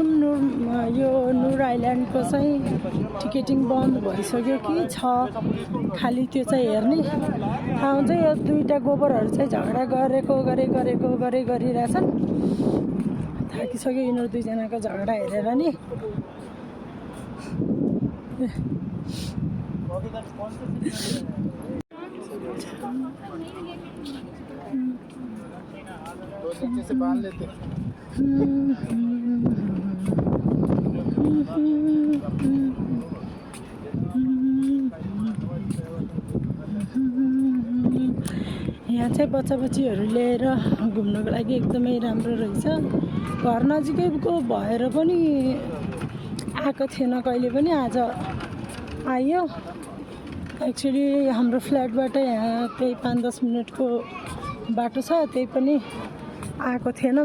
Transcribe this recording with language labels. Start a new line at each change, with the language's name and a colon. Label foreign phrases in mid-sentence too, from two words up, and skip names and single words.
Nepali: यो नुर आइल्यान्डको चाहिँ टिकटिङ बन्द भइसक्यो कि छ खालि, त्यो चाहिँ हेर्ने थाहा हुन्छ। यो दुईवटा गोबरहरू चाहिँ झगडा गरिरहेछन्। थाकिसक्यो यिनीहरू दुईजनाको झगडा हेरेर नि।
Hindi: से बांध लेते
Nepali: यहाँ चाहिँ बच्चा-बच्चीहरू लिएर घुम्नको लागि एकदमै राम्रो रहेछ। घर नजिकैको भएर पनि आएको थिएन कहिले पनि, आज आयो। एक्चुअली हाम्रो फ्ल्याटबाट यहाँ त्यही 5-10 मिनटको बाटो छ, त्यही पनि आएको थिएन।